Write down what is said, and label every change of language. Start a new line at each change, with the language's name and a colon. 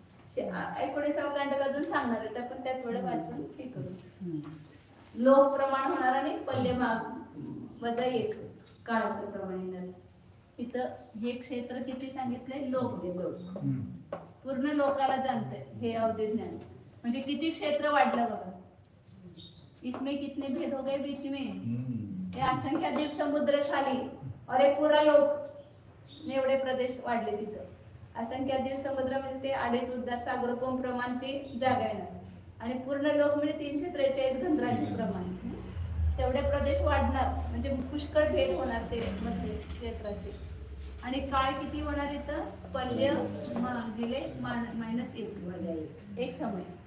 Marathi: 19व्या कांडक अजून सांगणार आहे, तर आपण त्याच वेळेला वाचून हे करू. लोक प्रमाण होणार आणि पल्ले भाग वजा 1 काळाचं प्रमाण येणार. इथं हे क्षेत्र किती सांगितलंय, लोक पूर्ण लोकाला जाणतंय हे अवधि ज्ञान. म्हणजे किती क्षेत्र वाढलं बघा.
Hindi: इसमें कितने भेद हो गए बीच में,
Marathi: हे असंख्य द्वीप समुद्र खाली और एक पूरा लोक एवढे प्रदेश वाढले तिथं. असंख्य द्वीप समुद्र म्हणजे ते 2.5 उद्धार सागरोपम प्रमाण ती जागा येणार आणि पूर्ण लोक म्हणजे 343 घनराजी प्रमाण. तेवढे प्रदेश वाढणार म्हणजे पुष्कळ भेद होणार ते मध्ये क्षेत्राचे. आणि काळ किती होणार इथं, पल्य भागिले -1 एक समय.